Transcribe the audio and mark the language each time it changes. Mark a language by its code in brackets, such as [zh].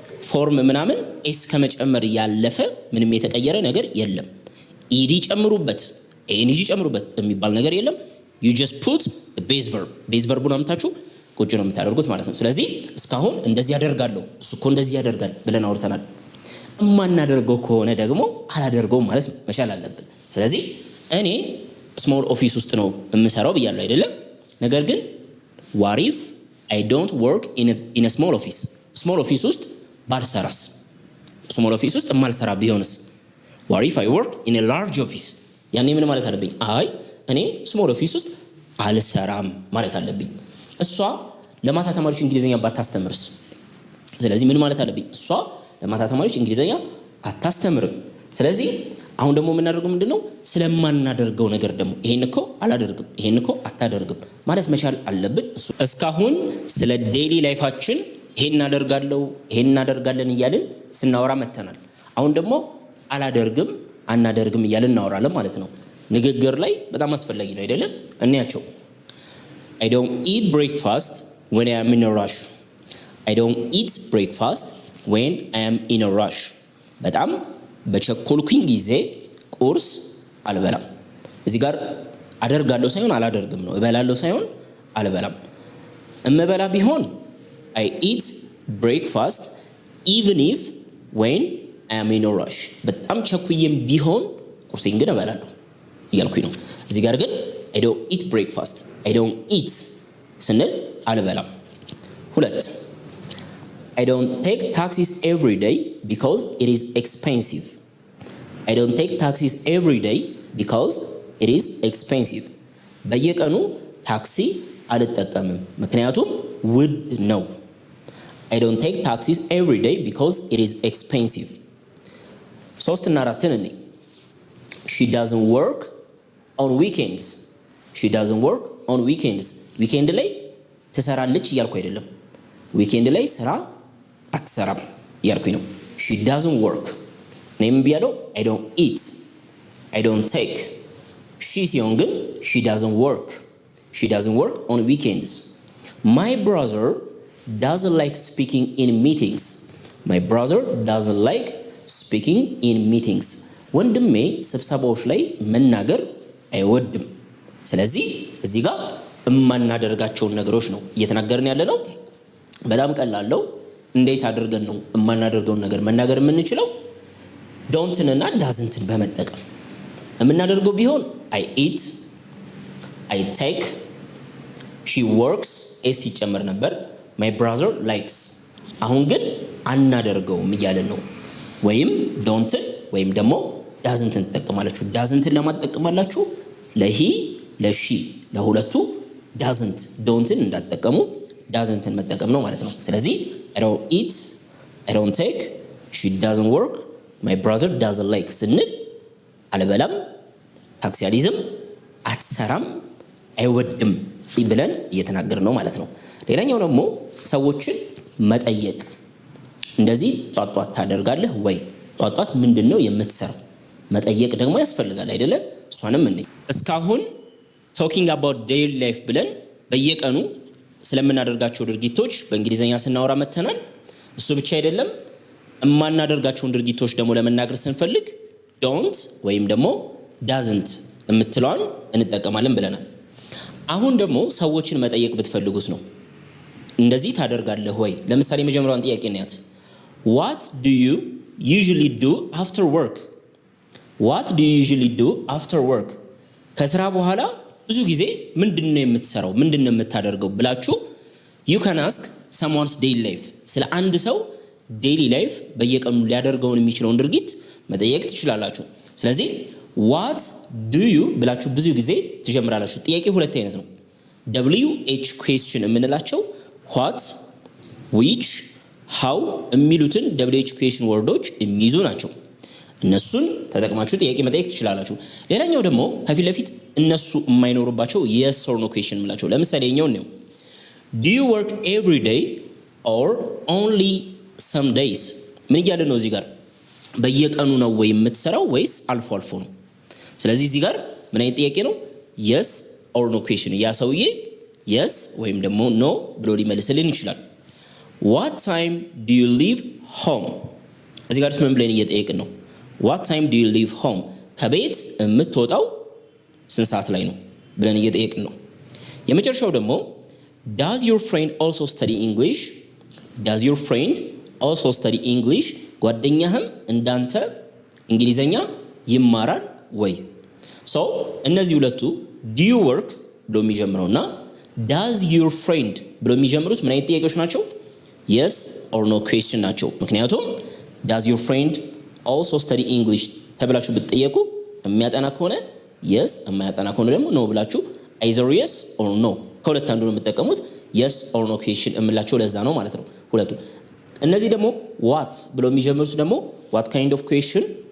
[am] ፎርም ምናምን ኤስ ከመጨመር ያለፈ ምንም የተቀየረ ነገር የለም። ኢዲ ጨምሩበት፣ ኤንጂ ጨምሩበት የሚባል ነገር የለም። [en] you just put the base verb። [am] base verb ነው አምታችሁ ቁጭ ነው የምታደርጉት ማለት ነው። ስለዚህ እስካሁን እንደዚህ ያደርጋለሁ፣ እሱ እኮ እንደዚህ ያደርጋል ብለን አውርተናል። እማናደርገው ከሆነ ደግሞ አላደርገውም ማለት መቻል አለብን። ስለዚህ እኔ ስሞል ኦፊስ ውስጥ ነው የምሰራው ብያለሁ አይደለም? ነገር ግን [en] what if I don't work in a small office? [am] small office ውስጥ ባልሰራስ? small office ውስጥ ማልሰራ ቢሆንስ? [en] what if I work in a large office? [am] ያኔ ምን ማለት አለብኝ? አይ እኔ small office ውስጥ አልሰራም ማለት አለብኝ። እሷ ለማታ ተማሪዎች እንግሊዘኛ ባታስተምርስ? ስለዚህ ምን ማለት አለብኝ? እሷ ለማታ ተማሪዎች እንግሊዘኛ አታስተምርም። ስለዚህ አሁን ደግሞ የምናደርገው ምንድነው? ስለማናደርገው ነገር ደግሞ ይሄን እኮ አላደርግም፣ ይሄን እኮ አታደርግም ማለት መቻል አለብን። እስካሁን ስለ ዴይሊ ላይፋችን ይሄን እናደርጋለሁ፣ ይሄን እናደርጋለን እያልን ስናወራ መተናል። አሁን ደግሞ አላደርግም፣ አናደርግም እያልን እናወራለን ማለት ነው። ንግግር ላይ በጣም አስፈላጊ ነው አይደለም? እንያቸው። [en] I don't eat breakfast when I am in a rush. I don't eat breakfast when I am in a rush. [am] በጣም በቸኮልኩኝ ጊዜ ቁርስ አልበላም። እዚህ ጋር አደርጋለሁ ሳይሆን አላደርግም ነው። እበላለሁ ሳይሆን አልበላም። እምበላ ቢሆን [en] I eat breakfast even if when I am in a rush. [am] በጣም ቸኩዬም ቢሆን ቁርሴን ግን እበላለሁ እያልኩኝ ነው። እዚህ ጋር ግን [en] I don't eat breakfast. I don't eat [am] ስንል አልበላም። [en] 2 I don't take taxis every day because it is expensive. I don't take taxis every day because it is expensive. [am] በየቀኑ ታክሲ አልጠቀምም ምክንያቱም ውድ ነው። [en] I don't take taxis every day because it is expensive. [am] 3 እና 4 እንይ። [en] She doesn't work on weekends. She doesn't work on weekends. [am] weekend ላይ ትሰራለች እያልኩ አይደለም። weekend ላይ ስራ አትሰራም እያልኩኝ ነው። [en] She doesn't work. [am] ነይም ቢያለው [en] I don't eat. I don't take. She [am] ሲሆን ግን [en] she doesn't work. She doesn't work on weekends. My brother doesn't like speaking in meetings. My brother doesn't like speaking in meetings. [am] ወንድሜ ስብሰባዎች ላይ መናገር አይወድም። ስለዚህ እዚህ ጋር እማናደርጋቸውን ነገሮች ነው እየተናገርን ያለ ነው። በጣም ቀላል ነው። እንዴት አድርገን ነው እማናደርገውን ነገር መናገር የምንችለው? ዶንትንና ዳዝንትን በመጠቀም የምናደርገው ቢሆን [en] I eat, I take, she works [am] ኤስ ይጨመር ነበር። [en] My brother likes. [am] አሁን ግን አናደርገውም እያለን ነው። ወይም ዶንትን ወይም ደግሞ ዳዝንትን ተጠቀማላችሁ። ዳዝንትን ለማጠቀማላችሁ ለሂ ለሺ ለሁለቱ ዳዝንት ዶንትን እንዳትጠቀሙ ዳዝንትን መጠቀም ነው ማለት ነው። ስለዚህ [en] I don't eat, I don't take, she doesn't work, my brother doesn't like [am] ስንል አልበላም፣ ታክሲ አልይዝም፣ አትሰራም፣ አይወድም ብለን እየተናገርን ነው ማለት ነው። ሌላኛው ደግሞ ሰዎችን መጠየቅ። እንደዚህ ጧጧት ታደርጋለህ ወይ? ጧጧት ምንድነው የምትሰራው? መጠየቅ ደግሞ ያስፈልጋል አይደለ? እሷንም እንይ። እስካሁን [en] talking about daily life [am] ብለን በየቀኑ ስለምናደርጋቸው ድርጊቶች በእንግሊዘኛ ስናወራ መተናል። እሱ ብቻ አይደለም፣ እማናደርጋቸውን ድርጊቶች ደግሞ ለመናገር ስንፈልግ don't ወይም ደግሞ doesn't የምትለዋን እንጠቀማለን ብለናል። አሁን ደግሞ ሰዎችን መጠየቅ ብትፈልጉስ ነው። እንደዚህ ታደርጋለህ ወይ? ለምሳሌ የመጀመሪያውን ጥያቄ እናያት። [en] What do you usually do after work? What do you usually do after work? [am] ከስራ በኋላ ብዙ ጊዜ ምንድነው የምትሰራው? ምንድነው የምታደርገው ብላችሁ [en] you can ask someone's daily life። [am] ስለ አንድ ሰው daily life በየቀኑ ሊያደርገው የሚችለውን ድርጊት መጠየቅ ትችላላችሁ። ስለዚህ what do you ብላችሁ ብዙ ጊዜ ትጀምራላችሁ። ጥያቄ ሁለት አይነት ነው። WH question የምንላቸው what, which, how የሚሉትን WH question ወርዶች የሚይዙ ናቸው። እነሱን ተጠቅማችሁ ጥያቄ መጠየቅ ትችላላችሁ። ሌላኛው ደግሞ ከፊት ለፊት እነሱ የማይኖርባቸው yes or no question የምንላቸው። ለምሳሌ የኛውን ነው [en] do you work every day or only some days? [am] ምን እያለ ነው እዚህ ጋር? በየቀኑ ነው ወይ የምትሰራው ወይስ አልፎ አልፎ ነው? ስለዚህ እዚህ ጋር ምን አይነት ጥያቄ ነው? [en] yes or no question። [am] ያ ሰውዬ [en] yes ወይም ደግሞ no [am] ብሎ ሊመልስልን ይችላል። [en] what time do you leave home? [am] እዚህ ጋር ምን ብለን እየጠየቅን ነው? [en] what time do you leave home? [am] ከቤት የምትወጣው ስንት ሰዓት ላይ ነው ብለን እየጠየቅን ነው። የመጨረሻው ደግሞ [en] does your friend also study English? does your friend also study English? [am] ጓደኛህም እንዳንተ እንግሊዘኛ ይማራል ወይ? so እነዚህ ሁለቱ do you work ብሎ የሚጀምረውና does your friend ብሎ የሚጀምሩት ምን አይነት ጥያቄዎች ናቸው? yes or no question ናቸው። ምክንያቱም [en] does your friend also study English [am] ተብላችሁ ብትጠየቁ የሚያጠና ከሆነ yes፣ የማያጠና ከሆነ ደግሞ no ብላችሁ [en] either yes or no [am] ከሁለት አንዱ ነው የምትጠቀሙት። yes or no question እምላቸው ለዛ ነው ማለት ነው ሁለቱ። እነዚህ ደግሞ what ብሎ የሚጀምሩት ደግሞ [en] what kind of question